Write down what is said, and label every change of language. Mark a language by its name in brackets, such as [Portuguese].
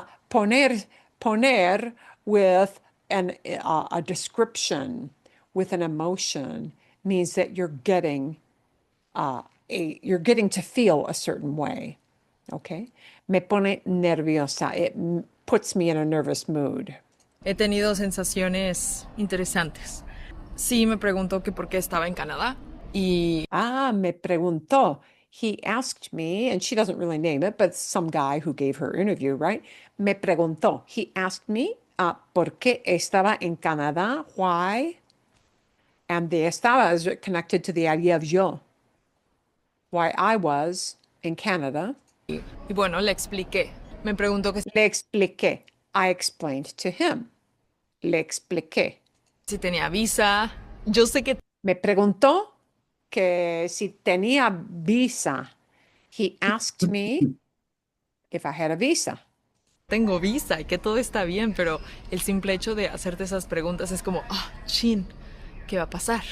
[English] Poner with a description, with an emotion, means that you're getting to feel a certain way. Okay? [Spanish] Me pone nerviosa. [English] It puts me in a nervous mood. [Spanish] he tenido sensaciones interesantes. Sí, me preguntó que por qué estaba en Canadá. Y Me preguntó. [English] He asked me, and she doesn't really name it, but some guy who gave her interview, right? [Spanish] Me preguntó. [English] He asked me [Spanish] por qué estaba en Canadá, [English] why? And the estaba is connected to the idea of yo, why I was in Canada. [Spanish] y bueno, le expliqué. Me preguntó que Le expliqué. [English] I explained to him. Le expliqué. [Spanish] si tenía visa. Yo sé que Me preguntó que si tenía visa. [English] He asked me if I had a visa. [Spanish] tengo visa y que todo está bien, pero el simple hecho de hacerte esas preguntas es como, chin, ¿qué va a pasar?